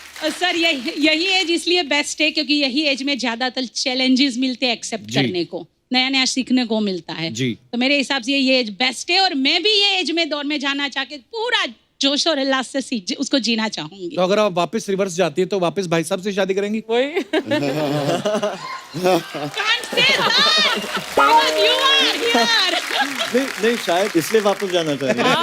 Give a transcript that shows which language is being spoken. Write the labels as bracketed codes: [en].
[hi] Sir यही as इसलिए best है क्योंकि यही एज में ज्यादातर चैलेंजेस मिलते हैं एक्सेप्ट करने को, नया नया सीखने को मिलता है जी। तो मेरे हिसाब से ये एज बेस्ट है और मैं भी ये एज में दौर में जाना चाह के पूरा जोश और उल्लास से उसको जीना चाहूंगी। तो अगर आप वापस रिवर्स जाती है तो वापस भाई साहब से शादी करेंगी? वही [en] Can't say that because you are here. [hi] नहीं शायद इसलिए वापस जाना चाहेंगे।